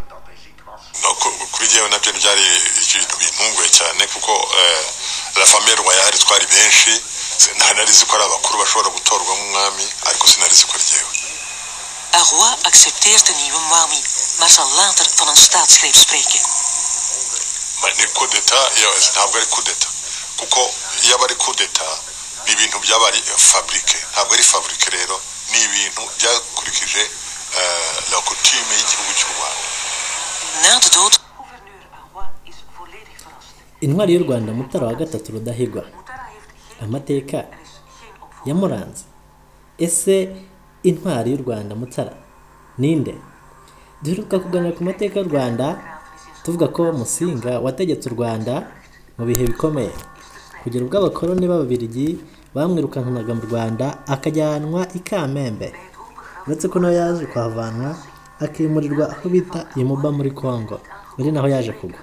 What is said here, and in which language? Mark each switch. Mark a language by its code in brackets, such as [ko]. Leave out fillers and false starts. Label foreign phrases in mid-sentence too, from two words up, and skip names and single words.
[rw] kuri jyewe nabyo byari ikintu bintunguye cyane kuko [fr] la famille royale [rw] twari benshi ntanarizi ko ari abakuru bashobora gutorwa nk'umwami ariko sinarizi ko ryewe. [nl] Arroy accepteert de nieuwe Mwami, maar zal later van een staatsgreep spreken. [rw] Maar ni [fr] coup d'etat [rw] ntabwo ari [fr] coup d'etat [rw] kuko iyo aba ari [fr] coup d'etat [rw] ni ibintu by'abari fabrique ntabwo ari fabrique rero ni ibintu byakurikije [fr] la coutume [rw] y'igihugu cy'u Rwanda. [nl] Na de dood [rw] intwari y'u Rwanda Mutara wa gatatu Rudahigwa, amateka yamuranze. Ese intwari y'u Rwanda Mutara ninde? Duheruka kuganira ku mateka y'u Rwanda tuvuga ko Musinga wategetse u Rwanda mu bihe bikomeye kugera ubwo abakoloni b'Ababiligi bamwirukankanaga mu Rwanda akajyanwa i Kamembe, uretse ko nawe yaje kuhavanwa akimurirwa aho bita Imuba muri Kongo, ari naho yaje kugwa.